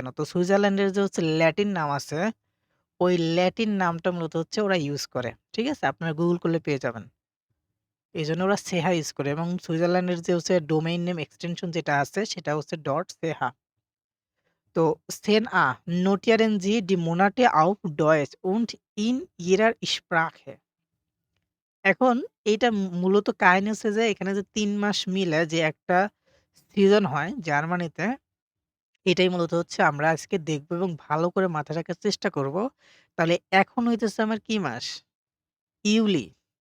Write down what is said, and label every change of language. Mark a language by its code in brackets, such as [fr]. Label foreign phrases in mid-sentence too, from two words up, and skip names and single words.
[bn] তো সুইজারল্যান্ডের যে হচ্ছে ল্যাটিন নাম আছে, ওই ল্যাটিন নামটা মূলত হচ্ছে ওরা ইউজ করে। ঠিক আছে? আপনারা গুগল করলে পেয়ে যাবেন। এজন্য ওরা সেহা ইউজ করে এবং সুইজারল্যান্ডের যে হচ্ছে [en] domain name extension [bn] যেটা আছে সেটা হচ্ছে .সেহা। [de] তো সেন notieren Sie die Monate auf Deutsch und in ihrer Sprache। [bn] এখন এইটা মূলত কাহিনী হচ্ছে যে এখানে যে ৩ মাস মিলে যে একটা সিজন হয় জার্মানিতে, এটাই মূলত হচ্ছে আমরা আজকে দেখব এবং ভালো করে মাথায় রাখার চেষ্টা করব। তাহলে এখন হইতেছে আমার কি মাস? ইউলি।